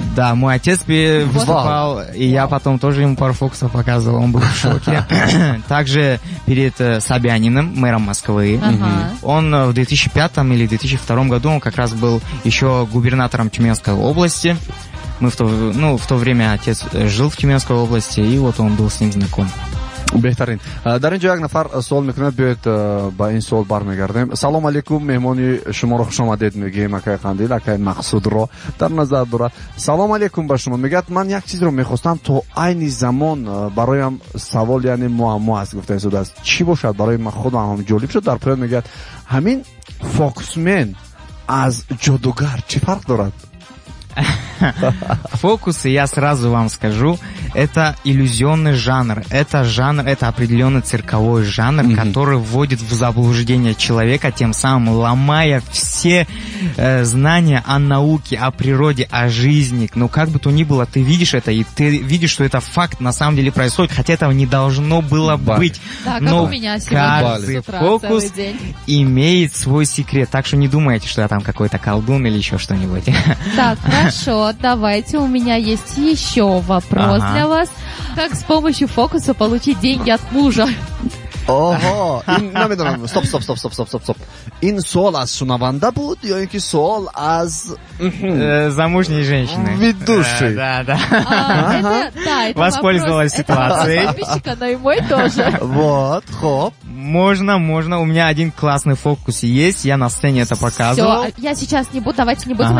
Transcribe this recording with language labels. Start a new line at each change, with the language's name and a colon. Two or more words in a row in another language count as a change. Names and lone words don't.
Russian: Да, мой отец выступал, и я потом тоже ему пару фокусов показывал, он был в шоке. Также перед Собяниным, мэром Москвы. Ага. Он в 2005 или 2002 году, он как раз был еще губернатором Тюменской области. Мы в то время отец жил в Тюменской области, и вот он был с ним знаком.
Tajik: беҳтарин. дар ин ҷо як нафар суол мекунад, биёед ба ин суол бармегардем. Салом алейкум, меҳмони шуморо хушомадед мегӯем акай Қандил, акай Мақсудро дар назар дорад. Салом алейкум ба шумо. Мегӯяд ман як чизро мехостам то айни замон бароям савол яъне муаммо аст гуфта истодааст. Чӣ бошад барои ман худам ҳам ҷолиб шуд. Дар поён мегӯяд ҳамин фокусмен аз ҷодугар чӣ фарқ дорад?
Russian: Фокусы, я сразу вам скажу, это иллюзионный жанр. Это определенный цирковой жанр, который вводит в заблуждение человека, тем самым ломая все знания о науке, о природе, о жизни. Но как бы то ни было, ты видишь это, и ты видишь, что это факт на самом деле происходит, хотя этого не должно было быть. Да, как но у меня сегодня каждый с утра фокус целый день. имеет свой секрет. Так что не думайте, что я там какой-то колдун или еще что-нибудь. Так, хорошо, давайте, у меня есть еще вопрос для вас. Как с помощью фокуса получить деньги от мужа? Ого,
Tajik: намедонам. Стоп. Ин суол аз шунаванда буд ё ин ки суол аз
Russian: Замужней женщины. ведущей? Да. Это Воспользовалась вопрос- это вопрос ситуацией. подписчика, но и мой тоже. Вот, хоп. Можно. У меня один классный фокус есть, я на сцене это показывал. Все, я сейчас не буду, давайте не будем